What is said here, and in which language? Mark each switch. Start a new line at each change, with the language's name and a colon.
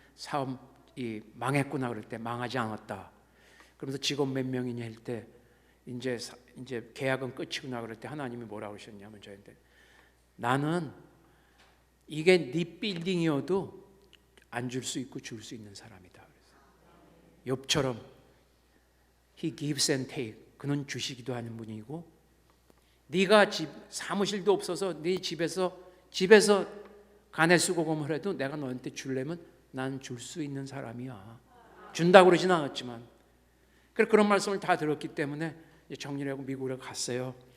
Korean: 사업이 망했구나 그럴 때 망하지 않았다. 그러면서 직원 몇 명이냐 할 때 이제 계약은 끝이구나 그럴 때 하나님이 뭐라고 하셨냐면 저한테 나는 이게 네 빌딩이어도 안 줄 수 있고 줄 수 있는 사람이다.
English: 욥처럼 He gives and takes.
Korean: 그는 주시기도 하는 분이고 네가 사무실도 없어서 네 집에서 가내수고금을 해도 내가 너한테 주려면 난 줄 수 있는 사람이야. 준다고 그러진 않았지만 그런 말씀을 다 들었기 때문에 정리를 하고 미국에 갔어요.